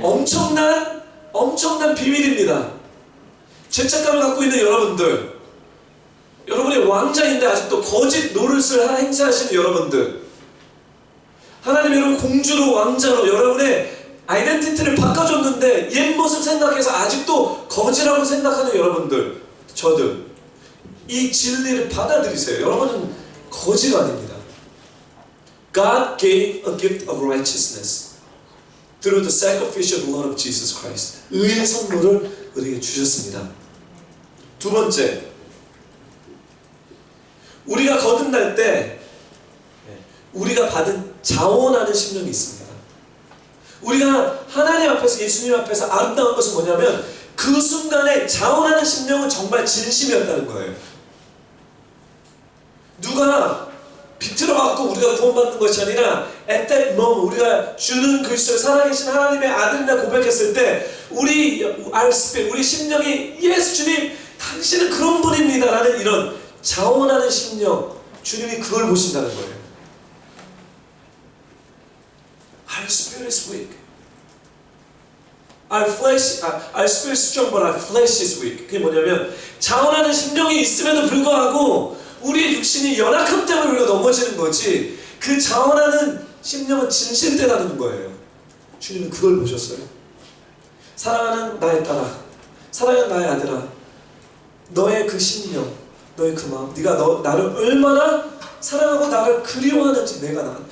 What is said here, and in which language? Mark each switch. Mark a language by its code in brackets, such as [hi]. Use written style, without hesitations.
[ko] 엄청난 비밀입니다. 죄책감을 갖고 있는 여러분이 왕자인데 아직도 거짓 노릇을 행사하시는 여러분들, 하나님 여러분 공주로 왕자로 여러분의 아이덴티티를 바꿔줬는데 옛 모습 생각해서 아직도 거지라고 생각하는 여러분들, 저들, 이 진리를 받아들이세요. 여러분은 거지가 아닙니다. [en] God gave a gift of righteousness through the sacrificial blood of Jesus Christ. [ko] 의의 선물을 우리에게 주셨습니다. 2번째, 우리가 거듭날 때 우리가 받은 자원하는 심령이 있습니다. 우리가 하나님 앞에서, 예수님 앞에서 아름다운 것은 뭐냐면 그 순간에 자원하는 심령은 정말 진심이었다는 거예요. 누가 비틀어갖고 우리가 구원받는 것이 아니라 [en] at that moment [ko] 우리가 주는 그리스도의 살아계신 하나님의 아들이라 고백했을 때 우리 심령이 예수 주님 당신은 그런 분입니다 라는 이런 자원하는 심령, 주님이 그걸 보신다는 거예요. [en] Our spirit is weak. Our spirit is strong, but our flesh is weak. [ko] 그게 뭐냐면 자원하는 심령이 있음에도 불구하고 우리의 육신이 연약함 때문에 우리가 넘어지는 거지, 그 자원하는 심령은 진실되다는 거예요. 주님은 그걸 보셨어요. 사랑하는 나의 딸아, 사랑하는 나의 아들아, 너의 그 심령, 너의 그 마음, 네가 나를 얼마나 사랑하고 나를 그리워하는지 내가 나.